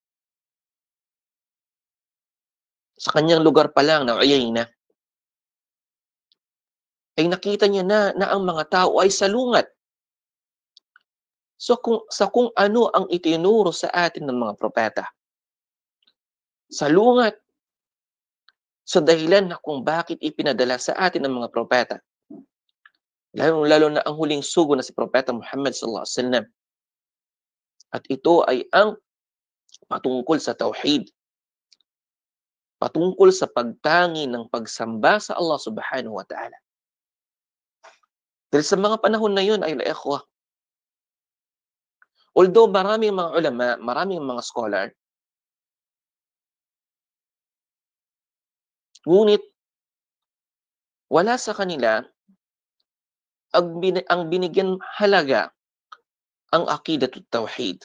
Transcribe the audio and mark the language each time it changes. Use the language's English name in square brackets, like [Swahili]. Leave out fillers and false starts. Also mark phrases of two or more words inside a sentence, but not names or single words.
[Filipino] Sa kanyang lugar pa lang na Uyayna, ay nakita niya na ang mga tao ay salungat sa kung ano ang itinuro sa atin ng mga propeta. Salungat sa dahilan na kung bakit ipinadala sa atin ng mga propeta. Lalo na ang huling sugo na si Propeta Muhammad [Arabic] صلى الله عليه وسلم. [Filipino] At ito ay ang patungkol sa tauhid. Patungkol sa pagtangi ng pagsamba sa Allah [Arabic] سبحانه وتعالى. [Filipino] Dahil sa mga panahon na yun ay ikhwah, although maraming mga ulama, maraming mga scholar, ngunit wala sa kanila ang binigyan halaga ang [Arabic] عقيدة التوحيد.